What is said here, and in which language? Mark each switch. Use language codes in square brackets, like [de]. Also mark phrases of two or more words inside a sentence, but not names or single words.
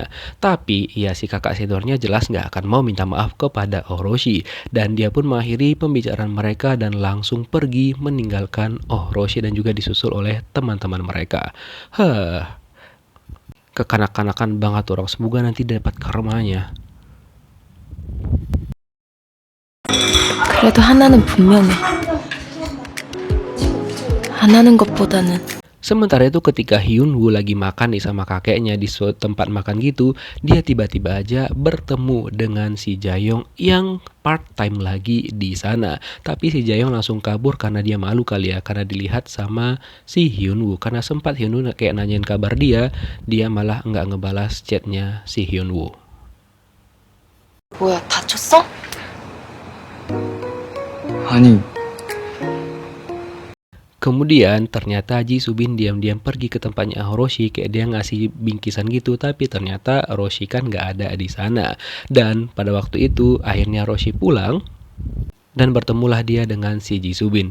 [id] Tapi ya si kakak seniornya jelas nggak akan mau minta maaf kepada Orochi dan dia pun mengakhiri pembicaraan mereka dan langsung pergi meninggalkan Orochi dan juga disusul oleh teman-teman mereka. Kekanak-kanakan banget orang, semoga nanti dapat karmanya. [ko] 그래도 하나는 분명해. 안 하는 것보다는. [id] Sementara itu ketika Hyunwoo lagi makan nih sama kakeknya di suatu tempat makan gitu, dia tiba-tiba aja bertemu dengan si Jaeyoung yang [en] part time [id] lagi di sana. Tapi si Jaeyoung langsung kabur karena dia malu kali ya, karena dilihat sama si Hyunwoo. Karena sempat Hyunwoo kayak nanyain kabar dia malah nggak ngebalas chatnya si Hyunwoo. [ko] 뭐야, 다쳤어? 아니, [id] Kemudian ternyata Ji Subin diam-diam pergi ke tempatnya Orochi, kayak dia ngasih bingkisan gitu, tapi ternyata Orochi kan nggak ada di sana. Dan pada waktu itu akhirnya Orochi pulang dan bertemulah dia dengan si Ji Subin.